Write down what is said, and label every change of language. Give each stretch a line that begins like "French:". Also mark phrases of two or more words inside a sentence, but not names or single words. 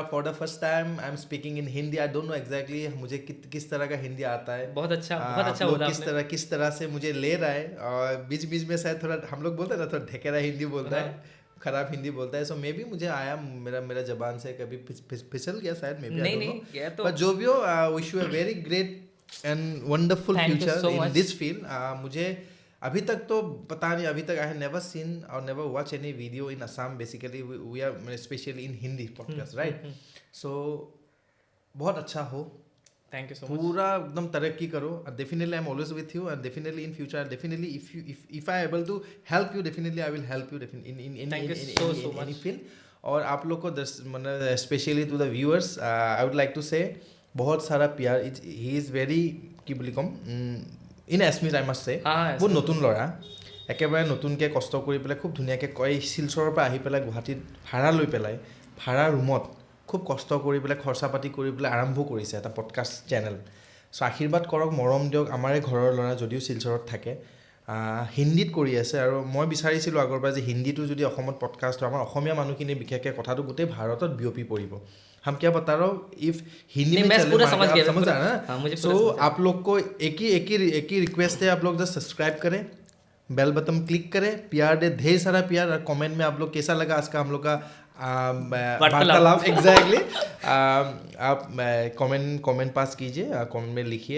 English: for the first time I am speaking in Hindi. I don't know exactly
Hindi: मुझे किस तरह का हिंदी आता है। बहुत अच्छा बोला आपने। किस तरह से मुझे ले रहा है, और बीच बीच में शायद थोड़ा हम लोग बोलते हैं ना, थोड़ा ढकेरा हिंदी बोलता है, खराब हिंदी बोलता है।
English: so maybe
Hindi: मुझे आया, मेरा जबान से कभी फिसल गया शायद,
English: maybe
Hindi: नहीं, बट जो भी हो,
English: wish you a very great and wonderful future in this field.
Hindi: मुझे अभी तक तो पता नहीं, अभी तक
English: I have never seen
Hindi: और
English: never watch any video in
Hindi: असम।
English: basically we are specially in Hindi podcast, right.
Hindi: सो बहुत अच्छा हो,
English: thank you so much.
Hindi: पूरा एकदम तरक्की करो।
English: definitely I am always with you, and definitely in future, definitely if I able to help you, definitely I will help you in any field.
Hindi: और आप लोग को मतलब
English: specially to the viewers, I would like to say
Hindi: बहुत सारा प्यार।
English: he is very
Assamese: কি বুলি ক'ম,
English: in Assamese I must say,
Assamese: বহুত নতুন ল'ৰা, একেবাৰে নতুনকৈ কষ্ট কৰি পেলাই খুব ধুনীয়াকৈ কয়, শিলচৰৰ পৰা আহি পেলাই গুৱাহাটীত ভাড়া লৈ পেলাই, ভাড়া ৰুমত খুব কষ্ট কৰি পেলাই, খৰচা পাতি কৰি পেলাই আৰম্ভ কৰিছে এটা
English: podcast channel.
Assamese: চ' আশীৰ্বাদ কৰক, মৰম দিয়ক। আমাৰে ঘৰৰ ল'ৰা, যদিও শিলচৰত থাকে, হিন্দীত কৰি আছে। আৰু মই বিচাৰিছিলোঁ আগৰ পৰা যে হিন্দীটো যদি অসমত পডকাষ্ট হয়, আমাৰ অসমীয়া মানুহখিনি বিশেষকৈ কথাটো গোটেই ভাৰতত বিয়পি পৰিব।
Hindi: हम क्या बता रहा हूँ, इफ हिंदी में चले, आप समझ रहे हैं ना। सो आप लोग को एक ही रिक्वेस्ट है, आप लोग
English: just subscribe
Hindi: करें,
English: bell button click
Hindi: करें, प्यार दे, ढेर सारा प्यार। और कमेंट में आप लोग कैसा लगा आज का हम लोग का वार्तालाप, एग्जैक्टली, आप कमेंट पास कीजिए, कमेंट में लिखिए।